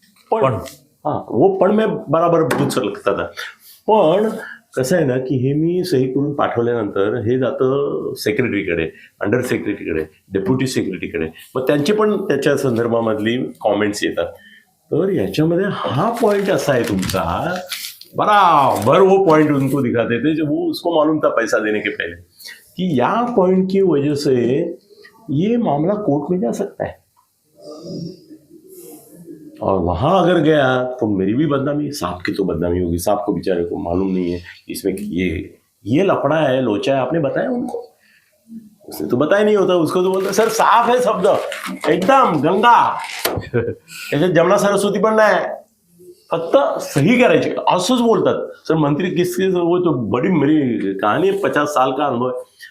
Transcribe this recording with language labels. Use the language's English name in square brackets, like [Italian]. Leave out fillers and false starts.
[Hindi] पण हा वो पण मैं बराबर बुझ सकता था। [Marathi] पण कसं आहे ना की हे मी सही करून पाठवल्यानंतर हे जातं सेक्रेटरीकडे, अंडर सेक्रेटरीकडे, डेप्युटी सेक्रेटरीकडे, मग त्यांचे पण त्याच्या संदर्भामधली कॉमेंट्स येतात। तर याच्यामध्ये हा पॉइंट असा आहे तुमचा, [Hindi] बराबर वो पॉइंट उनको दिखाते थे जो वो उसको मालूम था पैसा देने के पहले कि या पॉइंट की वजह से ये मामला कोर्ट में जा सकता है, और वहां अगर गया तो मेरी भी बदनामी, साहब की तो बदनामी होगी। साहब को बेचारे को मालूम नहीं है इसमें कि ये लफड़ा है, लोचा है। आपने बताया उनको? उसने तो बताया नहीं होता, उसको तो बोलता सर साफ है शब्द एकदम गंगा, [Marathi] त्याच्यात जमुना सरस्वती पण नाही, फक्त सही करायची असंच बोलतात। [Hindi] सर मंत्री किसके वो तो बड़ी मेरी कहानी है, 50 साल का अनुभव है।